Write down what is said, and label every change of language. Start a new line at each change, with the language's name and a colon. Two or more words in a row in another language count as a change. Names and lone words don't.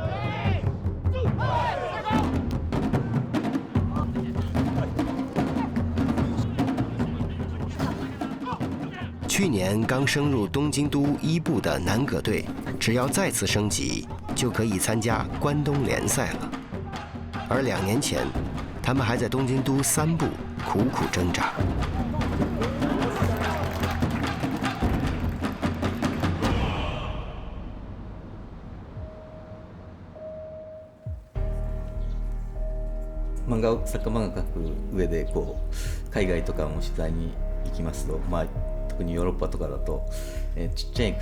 Chinese: 去年刚升入东京都一部的南葛队，只要再次升级，就可以参加关东联赛了。而2年前，他们还在东京都3部苦苦挣扎。
Japanese: サッカー漫画描く上で海外とかも取材に行きますと、特にヨーロッパとかだと、ちっちゃいク